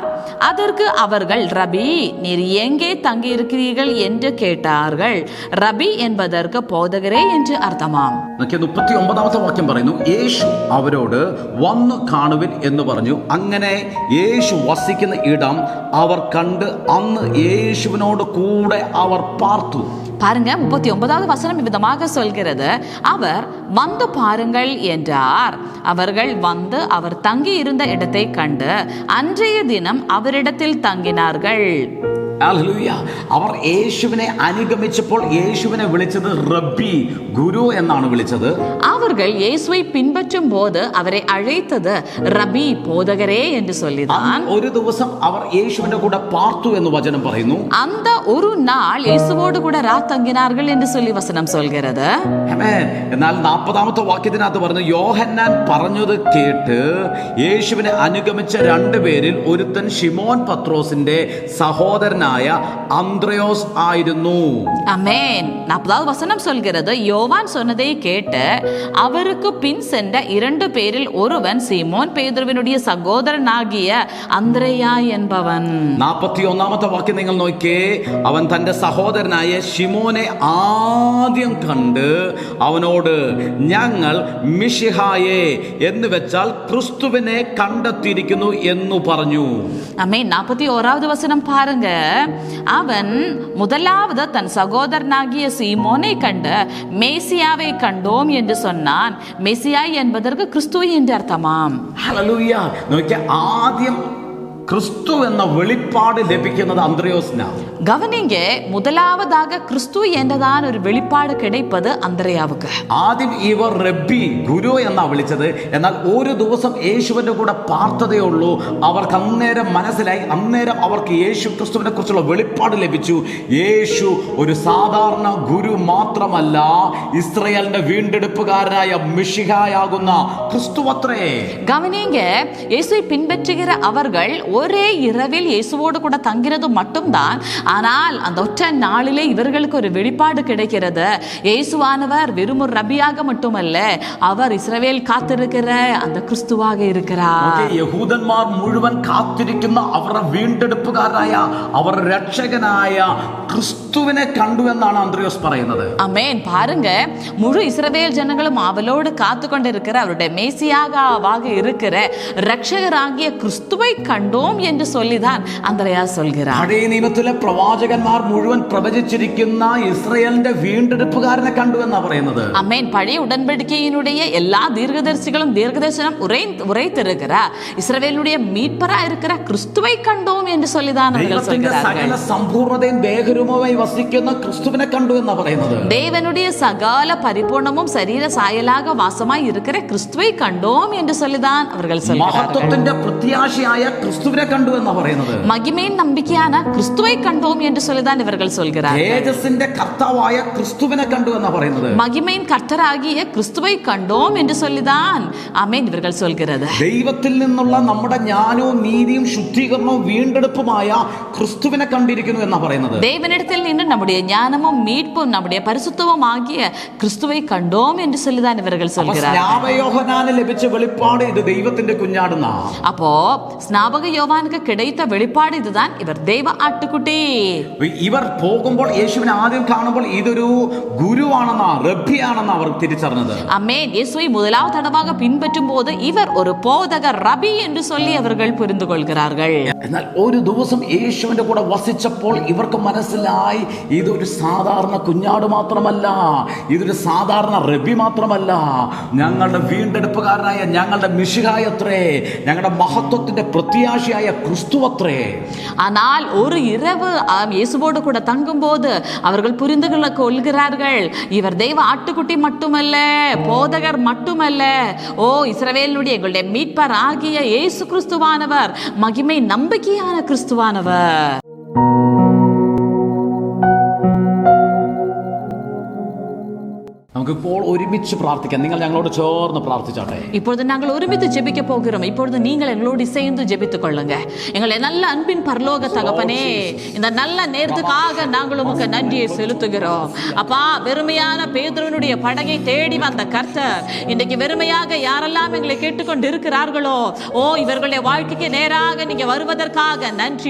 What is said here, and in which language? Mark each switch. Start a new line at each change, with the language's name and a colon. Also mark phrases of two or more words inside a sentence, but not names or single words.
Tamil: அதற்கு அவர்கள் ரபி, நீர் எங்கே தங்கி இருக்கிறீர்கள் என்று கேட்டார்கள். ரபி என்பதற்கு போதகரே என்று அர்த்தமாம்.
Malayalam: 39ാമത്തെ വാക്യം പറയുന്നു, യേശു അവരോട് വന്നു കാണുവിൻ എന്ന് പറഞ്ഞു. അങ്ങനെ യേശു വസിക്കുന്ന ഇടം അവർ കണ്ട് അന്ന് യേശുവിനോട് കൂടെ അവർ പാർത്തു.
Tamil: பாருங்க, 39வது வசனம் விதமாக சொல்கிறது. அவர் வந்து பாருங்கள் என்றார். அவர்கள் வந்து அவர் தங்கி இருந்த இடத்தை கண்டு அன்றைய தினம் அவரிடத்தில் தங்கினார்கள்.
Malayalam: ഹല്ലേലൂയ. അവർ യേശുവിനെ അനുഗമിച്ചപ്പോൾ യേശുവിനെ വിളിച്ചത് റബ്ബി, ഗുരു എന്നാണ് വിളിച്ചത്.
Tamil: அவர்கள் இயேசுவை பின்பற்றும் போது அவரை அழைத்தது ரபி, போதகரே என்று சொல்லிதான்.
Malayalam: ഒരു ദിവസം അവർ യേശുവിന്റെ കൂടെ പാർത്തു എന്ന് വചനം പറയുന്നു.
Tamil: அந்த ஒரு நாள் இயேசுவோடு கூட தங்கினார்கள் என்று சொல்லி வசனம் சொல்கிறது.
Malayalam: എന്നാൽ 40ാമത്തെ വാക്യത്തിനകത്ത് പറഞ്ഞു, യോഹന്നാൻ പറഞ്ഞത് കേട്ട് യേശുവിനെ അനുഗമിച്ച രണ്ടുപേരിൽ ഒരുത്തൻ ശിമോൻ പത്രോസിന്റെ സഹോദരനായ അന്ത്രയോസ് ആയിരുന്നു.
Tamil: ஆமென். 40வது வசனம் சொல்கிறது, யோவான் சொன்னதை கேட்டு அவருக்கு பின் சென்ற 2 பேரில் ஒருவன் சீமோன் பேதுருவினுடைய சகோதரனாகிய அந்திரேயா என்பவன்.
Malayalam: 41 വാക്യം നിങ്ങൾ നോക്കിയേ. അവൻ തന്റെ സഹോദരനായ ശിമോനെ ആദ്യം കണ്ട് അവനോട് ഞങ്ങൾ മിശിഹായെ എന്ന് വെച്ചാൽ ക്രിസ്തുവിനെ കണ്ടെത്തിയിരിക്കുന്നു എന്ന് പറഞ്ഞു. ആമേൻ.
Tamil: 41வது வசனம் பாருங்க. அவன் முதலாவது தன் சகோதரனாகிய சீமோனை கண்டு மேசியாவை கண்டோம் என்று சொன்னான். மேசியா என்பதற்கு கிறிஸ்து என்று அர்த்தமாம்.
Malayalam: ഹല്ലേലൂയ. നോക്കിയ ആദ്യം ക്രിസ്തു എന്ന വെളിപ്പാട് ലഭിക്കുന്നത് അന്ത്രയോസിനാണ്.
Tamil: கவனிங்க, முதலாவதாக கிறிஸ்து என்றதான ஒரு வெளிப்பாடு கிடைப்பது அந்திரேயாவுக்கு.
Malayalam: ആദ്യം ഇവർ റബ്ബി ഗുരു എന്നാ വിളിച്ചത്. എന്നാൽ ഒരു ദിവസം യേശുവിന്റെ കൂടെ പാർത്തതേ ഉള്ളൂ. അവർക്ക് അന്നേരം മനസ്സിലായി, അന്നേരം അവർക്ക് യേശു ക്രിസ്തുവിനെ കുറിച്ചുള്ള വെളിപ്പാട് ലഭിച്ചു. യേശു ഒരു സാധാരണ ഗുരു മാത്രമല്ല, ഇസ്രായേലിന്റെ വീണ്ടെടുപ്പുകാരനായ മിശിഹായാകുന്ന ക്രിസ്തു അത്രേ.
Tamil: கவனிங்க, இயேசுவை பின்பற்றுகிற அவர்கள் ஒரே இரவில் இயேசுவோடு கூட தங்கினது மட்டும்தான். ஆனால் அந்த ஒற்றை நாளிலே இவர்களுக்கு ஒரு வெளிப்பாடு கிடைக்கிறது. இயேசுவானவர் வெறும் ஒரு ரபியாக மட்டுமல்ல, அவர் இஸ்ரவேல் காத்திருக்கிற அந்த கிறிஸ்துவாக இருக்கிறார்.
Malayalam: യഹൂദന്മാർ മുഴുവൻ കാത്തിരിക്കുന്ന അവരുടെ വീണ്ടെടുപ്പുകാരനായ അവരുടെ രക്ഷകനായ ക്രിസ്തുവിനെ കണ്ടു എന്നാണ് അന്ത്രയോസ് പറയുന്നത്.
Tamil: ஆமென். பாருங்க, முழு இஸ்ரவேல் ஜனங்களும் அவளோடு காத்து கொண்டிருக்கிற அவருடைய மேசியாவாக இருக்கிற ரட்சகராகிய கிறிஸ்துவை கண்டோம் என்று சொல்லிதான் அந்திரேயா சொல்கிறார்.
Malayalam: പഴയ നിയമത്തിലെ പ്രവാചകന്മാർ മുഴുവൻ പ്രവചിച്ചിരിക്കുന്ന ഇസ്രായേലിന്റെ വീണ്ടെടുപ്പുകാരനെ കണ്ടു എന്നാ പറയുന്നത്.
Tamil: ஆமென். பழைய உடன்படிக்கையினுடைய எல்லா தீர்க்கதரிசிகளும் தீர்க்கதரிசனம் உரைத்திருக்கிறார். இஸ்ரவேலுடைய மீட்பரா இருக்கிற கிறிஸ்துவை கண்டோம் என்று சொல்லிதான் அவர்கள் சொல்கிறார்கள்.
Malayalam: സകല സമ്പൂർണ്ണതയും ദേഹരൂപമായി വസിക്കുന്ന ക്രിസ്തുവിനെ കണ്ടു എന്നാ പറയുന്നത്.
Tamil: தேவனுடைய சகல பரிபூர்ணமும் சரீர சாயலாக வாசமாய் இருக்கிற கிறிஸ்துவை கண்டோம் என்று சொல்லிதான் அவர்கள் சொல்கிறார்கள்.
Malayalam: മഹത്വത്തിന്റെ പ്രത്യാശയായ ക്രിസ്തുവിനെ കണ്ടു എന്നാ പറയുന്നത്.
Tamil: மகிமையின் நம்பிக்கையான கிறிஸ்துவை கண்டோம் என்று சொல்லிதான் இவர்கள் சொல்கிறார்கள்.
Malayalam: തേജസ്സിന്റെ കർത്താവായ ക്രിസ്തുവിനെ കണ്ടു എന്നാ പറയുന്നത്.
Tamil: மகிமையின் கர்த்தராகிய கிறிஸ்துவை கண்டோம் என்று சொல்லிதான் ஆமென் இவர்கள் சொல்கிறது.
Malayalam: ദൈവത്തിൽ നിന്നുള്ള നമ്മുടെ ജ്ഞാനവും നീതിയും ശുദ്ധീകരണവും വീണ്ടെടുപ്പുമായ ക്രിസ്തുവിനെ കണ്ടിരിക്കുന്നു എന്നാ പറയുന്നത്.
Tamil: தேவனிடத்தில் நின்று நம்முடைய ஞானமும் மீட்பும் நம்முடைய பரிசுத்தமும் ஆகிய கிறிஸ்துவை கண்டோம் என்று சொல்லிதான் இவர்கள் சொல்கிறார்கள்.
Malayalam: സ്നാപകയോഹന്നാന് ലഭിച്ച വെളിപ്പാട് ഇത് ദൈവത്തിന്റെ കുഞ്ഞാടുന്നാ.
Tamil: அப்போ ஸ்நாபக யோவானுக்கு கிடைத்த வெளிப்பாடு இதுதான், இவர் தெய்வ ஆட்டுக்குட்டி.
Malayalam: ഇവർ പോകുമ്പോൾ യേശുവിനെ ആദ്യം കാണുമ്പോൾ ഇതൊരു ഗുരുവാണെന്നാ, റബ്ബിയാണെന്നാ അവർ തിരിച്ചറിഞ്ഞത്.
Tamil: ஆமென். இயேசுவை முதலாவது தடவையாக பின்பற்றும் போது இவர் ஒரு போதகர், ரபி என்று சொல்லி அவர்கள் புரிந்து கொள்கிறார்கள்.
Malayalam: എന്നാൽ ഒരു ദിവസം യേശുവിന്റെ കൂടെ വസിച്ചപ്പോൾ ഇവർക്ക് മനസ്സിലായി ഇതൊരു സാധാരണ കുഞ്ഞാട് മാത്രമല്ല, ഇതൊരു സാധാരണ റബ്ബി മാത്രമല്ല, ഞങ്ങളുടെ വീണ്ടെടുപ്പുകാരനായ ഞങ്ങളുടെ മിശിഹായത്രേ, ഞങ്ങളുടെ മഹത്വത്തിന്റെ പ്രത്യാശയായ ക്രിസ്തു അത്രേ.
Tamil: ஆனால் ஒரு இரவு இயேசுவோடு கூட தங்கும் போது அவர்கள் புரிந்து கொள்கிறார்கள், இவர் தெய்வ ஆட்டுக்குட்டி மட்டுமல்ல, போதகர் மட்டுமல்ல, ஓ இஸ்ரவேலுடைய எங்களுடைய மீட்பர் ஆகிய இயேசு கிறிஸ்துவானவர், மகிமை நம்பிக்கையான கிறிஸ்துவானவர்.
Malayalam: നമുക്കിപ്പോൾ ഒരുമിച്ച് പ്രാർത്ഥിക്കാം. നിങ്ങൾ ഞങ്ങളോട് ചേർന്ന് പ്രാർത്ഥിച്ചാട്ടെ.
Tamil: இப்பொழுது நாங்கள் ஒருமித்து ஜெபிக்க போகிறோம். இப்பொழுது நீங்கள் எங்களோடு சேர்ந்து ஜெபித்துக் கொள்ளுங்க. எங்களை நல்ல அன்பின் பரலோக தகப்பனே, இந்த நல்ல நேரத்துக்காக நாங்கள் உமக்கு நன்றியை செலுத்துகிறோம். அப்பா, வெறுமையான பேதுருவினுடைய படகை தேடி வந்த கர்த்தர் இன்றைக்கு வெறுமையாக யாரெல்லாம் எங்களை கேட்டுக்கொண்டு இருக்கிறார்களோ, ஓ இவர்களுடைய வாழ்க்கைக்கு நேராக நீங்க வருவதற்காக நன்றி.